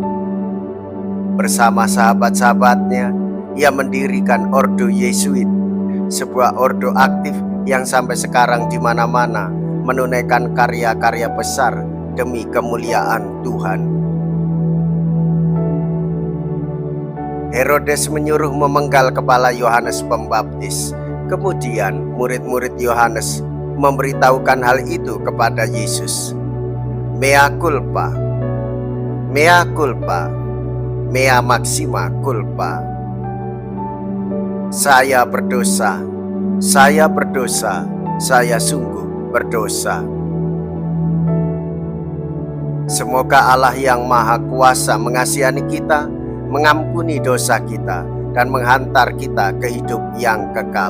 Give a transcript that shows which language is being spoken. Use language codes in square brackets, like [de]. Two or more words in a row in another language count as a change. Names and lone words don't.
[id] Bersama sahabat-sahabatnya, ia mendirikan Ordo Yesuit, sebuah ordo aktif yang sampai sekarang di mana-mana menunaikan karya-karya besar demi kemuliaan Tuhan. Herodes menyuruh memenggal kepala Yohanes Pembaptis. Kemudian murid-murid Yohanes memberitahukan hal itu kepada Yesus. [la] Mea culpa, mea culpa, mea maxima culpa. [id] Saya berdosa, saya berdosa, saya sungguh berdosa. Semoga Allah yang Maha Kuasa mengasihani kita, mengampuni dosa kita, dan menghantar kita ke hidup yang kekal.